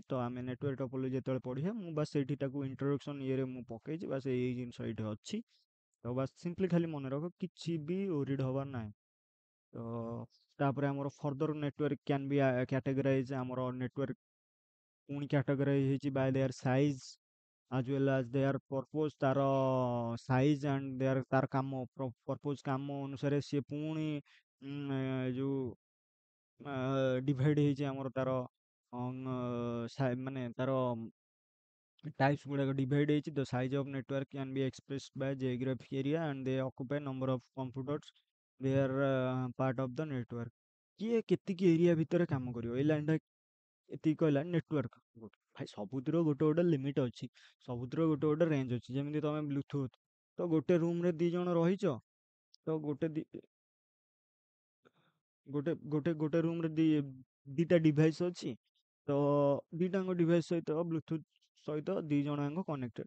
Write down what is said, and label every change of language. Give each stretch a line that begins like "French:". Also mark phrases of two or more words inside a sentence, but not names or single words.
Odia: ତ ଆମେ
English: network topology
Odia: ଯେତେବେଳେ ପଢିବା, ମୁଁ ବାସ୍ ସେଇଠି ତାକୁ ଇଣ୍ଟ୍ରୋଡକ୍ସନ୍ ଇଏରେ ମୁଁ ପକେଇଛି, ବାସ୍ ଏଇ ଜିନିଷ ଏଇଠି ଅଛି। ତ ବାସ୍ ସିମ୍ପଲି ଖାଲି ମନେ ରଖ, କିଛି ବି ଓରିଡ୍ ହବାର ନାହିଁ। ତ ତାପରେ ଆମର
English: further network can be categorize,
Odia: ଆମର ନେଟୱାର୍କ ପୁଣି କ୍ୟାଟେଗରାଇଜ ହେଇଛି
English: by their size as well as their purpose।
Odia: ତାର
English: size and their
Odia: ତାର କାମ ପର୍ପୋଜ କାମ ଅନୁସାରେ ସିଏ ପୁଣି ଯୋଉ ଡିଭାଇଡ୍ ହେଇଛି ଆମର ତାର ମାନେ ତାର types ଗୁଡାକ divide ହେଇଛି।
English: The size of network can be expressed by geographic area and they occupy number of computers they are part of the network।
Odia: କିଏ କେତିକି ଏରିଆ ଭିତରେ କାମ କରିବ, ଏଇ ଲାଇନଟା ଏତିକି କହିଲା ନେଟୱାର୍କ। ଭାଇ ସବୁଥିର ଗୋଟେ ଗୋଟେ ଲିମିଟ୍ ଅଛି, ସବୁଥିର ଗୋଟେ ଗୋଟେ ରେଞ୍ଜ ଅଛି। ଯେମିତି ତମେ ବ୍ଲୁଟୁଥ, ତ ଗୋଟେ ରୁମରେ ଦି ଜଣ ରହିଛ, ତ ଗୋଟେ ରୁମରେ ଦିଟା ଡିଭାଇସ୍ ଅଛି, ତ ଦିଟାଙ୍କ ଡିଭାଇସ୍ ସହିତ ବ୍ଲୁଟୁଥ ସହିତ ଦି ଜଣଙ୍କ କନେକ୍ଟେଡ।